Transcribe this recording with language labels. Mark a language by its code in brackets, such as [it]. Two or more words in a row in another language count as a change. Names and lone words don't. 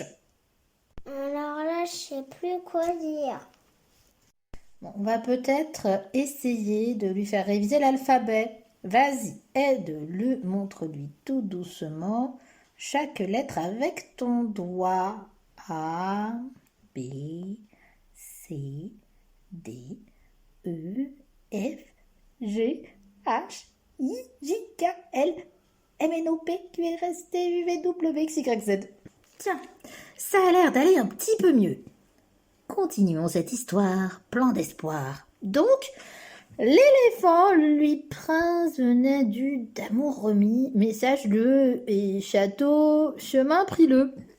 [fr] Alors là, je sais plus quoi dire. Bon, on va peut-être essayer de lui faire réviser l'alphabet. Vas-y, aide-le, montre-lui tout doucement chaque lettre avec ton doigt. A, B, C, D, E, F, G, H, I, J, K, L, M, N, O, P, Q, R, S, T, U, V, W, X, Y, Z. Tiens, ça a l'air d'aller un petit peu mieux. Continuons cette histoire, plein d'espoir. Donc, l'éléphant, lui, prince, venait du d'amour remis, message-le, et château, chemin pris-le.